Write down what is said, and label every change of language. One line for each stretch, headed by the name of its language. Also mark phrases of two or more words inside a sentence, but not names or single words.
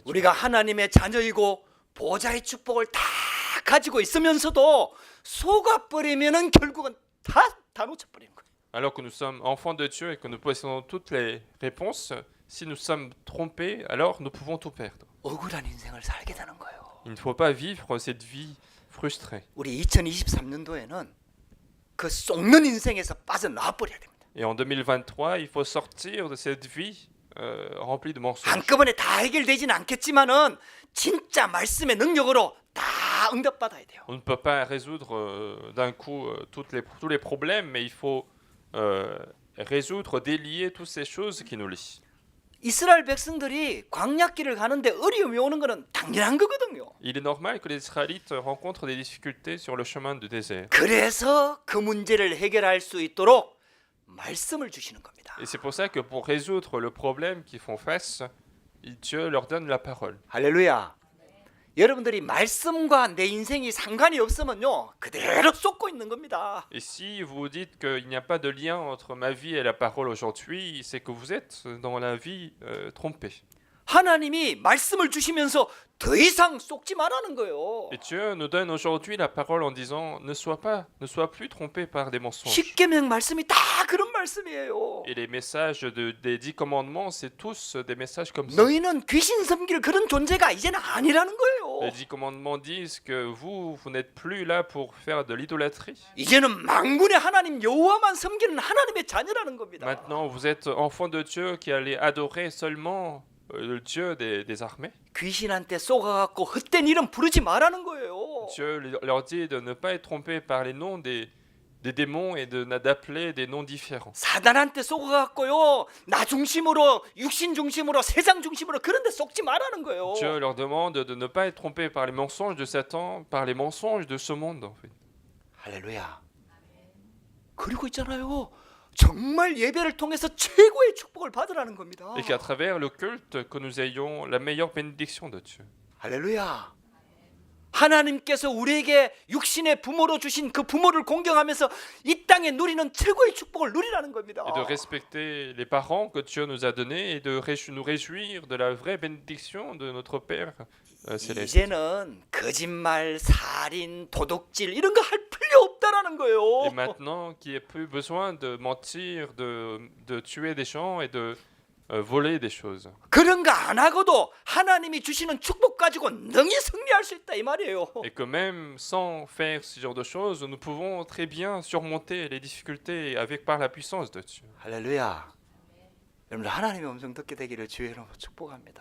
Korean: 우리가 하나님의 자녀이고 보좌의 축복을 다 가지고 있으면서도 속아버리면은 결국은 다 놓쳐버리는 거예요.
French: Alors que nous sommes enfants de Dieu et que nous possédons toutes les réponses, si nous sommes trompés, alors nous pouvons tout perdre.
Korean: 억울한 인생을 살게 되는 거예요.
French: Il ne faut pas vivre cette vie frustrée.
Korean: 우리 2023년도에는 그 속는 인생에서 빠져나와 버려야 됩니다.
French: Et en 2023, il faut sortir de cette vie remplie de mensonges.
Korean: 한꺼번에 다 해결되지는 않겠지만은 진짜 말씀의 능력으로 다 응답받아야 돼요.
French: On ne peut pas résoudre d'un coup tous les problèmes, mais il faut résoudre, délier toutes ces choses qui nous lient.
Korean: 이스라엘 백성들이 광야길을 가는데 어려움이 오는 거는 당연한 거거든요.
French: Il est normal que les Israélites rencontrent des difficultés sur le chemin du désert.
Korean: 그래서 그 문제를 해결할 수 있도록 말씀을 주시는 겁니다.
French: Et c'est pour ça que pour résoudre le problème qu'ils font face, Dieu leur donne la parole.
Korean: 할렐루야. 여러분들이 말씀과 내 인생이 상관이 없으면요 그대로 쏟고 있는 겁니다.
French: Et si vous dites qu'il n'y a pas de lien entre ma vie et la parole aujourd'hui, c'est que vous êtes dans la vie trompée.
Korean: 하나님이 말씀을 주시면서 더 이상 쏟지 말라는 거예요.
French: Et Dieu nous donne aujourd'hui la parole en disant ne sois plus trompé par des mensonges.
Korean: 십계명 말씀이 다 그런 말씀이에요.
French: Et les messages des 10 commandements, c'est tous des messages comme ça.
Korean: 너희는 귀신 섬길 그런 존재가 이제는 아니라는 거예요.
French: Les 10 commandements disent que vous n'êtes plus là pour faire de l'idolâtrie.
Korean: 이제는 만군의 하나님 여호와만 섬기는 하나님의 자녀라는 겁니다.
French: Maintenant, vous êtes enfants de Dieu qui allez adorer seulement le Dieu des armées.
Korean: 귀신한테 쏘가갖고 헛된 이름 부르지 말라는 거예요.
French: Dieu leur dit de ne pas être trompés par les noms des démons et d'appeler des noms différents.
Korean: 사단한테 쏘가갖고요 나 중심으로 육신 중심으로 세상 중심으로 그런데 속지 말라는 거예요.
French: Dieu leur demande de ne pas être trompés par les mensonges de Satan, par les mensonges de ce monde en fait.
Korean: 할렐루야. 그리고 있잖아요. 정말 예배를 통해서 최고의 축복을 받으라는 겁니다.
French: Et qu'à travers le culte, que nous ayons la meilleure bénédiction de Dieu.
Korean: 할렐루야. 하나님께서 우리에게 육신의 부모로 주신 그 부모를 공경하면서 이 땅에 누리는 최고의 축복을 누리라는 겁니다.
French: Et de respecter les parents que Dieu nous a donnés et de nous réjouir de la vraie bénédiction de notre Père céleste.
Korean: 이제는 거짓말, 살인, 도둑질 이런 거 할 필요 없다라는 거예요.
French: Et maintenant, qu'il n'y ait plus besoin de mentir, de tuer des gens et de voler des choses.
Korean: 그런 거 안 하고도 하나님이 주시는 축복 가지고 능히 승리할 수 있다 이 말이에요.
French: Et que même sans faire ce genre de choses, nous pouvons très bien surmonter les difficultés par la puissance de Dieu.
Korean: 할렐루야. 여러분들 하나님의 음성 듣게 되기를 주의 이름으로 축복합니다.